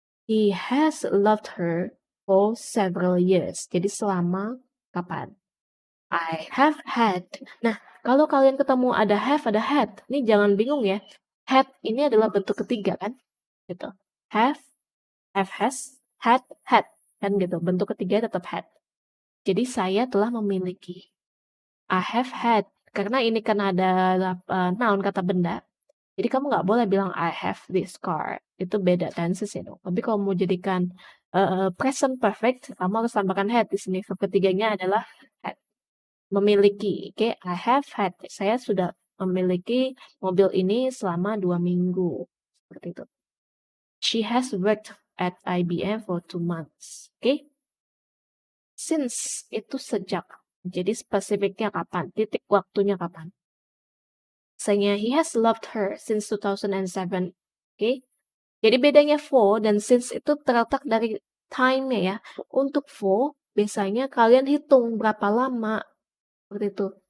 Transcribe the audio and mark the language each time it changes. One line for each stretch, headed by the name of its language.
English: He has loved her for several years.
Indonesian: Jadi selama kapan?
English: I have had.
Indonesian: Nah, kalau kalian ketemu ada have, ada had, ini jangan bingung ya. Had ini adalah bentuk ketiga kan? Gitu. Have has, had, kan gitu. Bentuk ketiga tetap had. Jadi saya telah memiliki.
English: I have had.
Indonesian: Karena ini kan ada noun kata benda. Jadi kamu nggak boleh bilang
English: I have this car.
Indonesian: Itu beda tenses ya dong. Tapi kalau mau jadikan present perfect, kamu harus tambahkan had di sini. Verb ketiganya adalah had. Memiliki, oke,
English: I have had,
Indonesian: saya sudah memiliki mobil ini selama 2 minggu, seperti itu.
English: She has worked at IBM for 2 months, oke.
Indonesian: Since itu sejak, jadi spesifiknya kapan, titik waktunya kapan.
English: Misalnya, he has loved her since 2007, oke.
Indonesian: Jadi bedanya for dan since itu terletak dari time-nya ya. Untuk for, biasanya kalian hitung berapa lama, seperti itu.